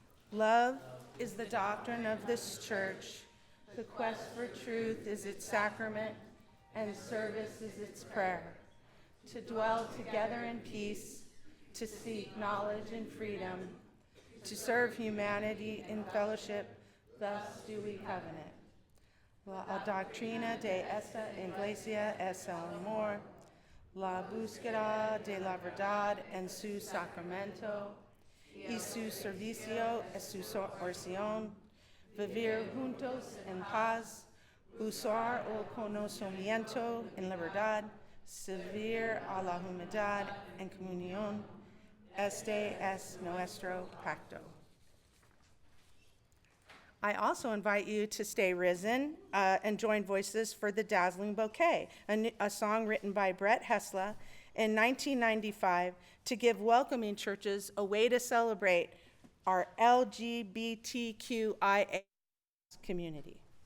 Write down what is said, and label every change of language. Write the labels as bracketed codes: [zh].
[en] Love is the doctrine of this church. The quest for truth is its sacrament, and service is its prayer. To dwell together in peace, to seek knowledge and freedom, to serve humanity in fellowship, thus do we covenant. [es] La doctrina de esta iglesia es el amor, la búsqueda de la verdad en su sacramento, y su servicio es su oración, vivir juntos en paz, usar el conocimiento en la verdad, servir a la humanidad en comunión. Este es nuestro pacto. [en] I also invite you to stay risen and join voices for the Dazzling Bouquet, a song written by Brett Hessla in 1995 to give welcoming churches a way to celebrate our LGBTQIA community.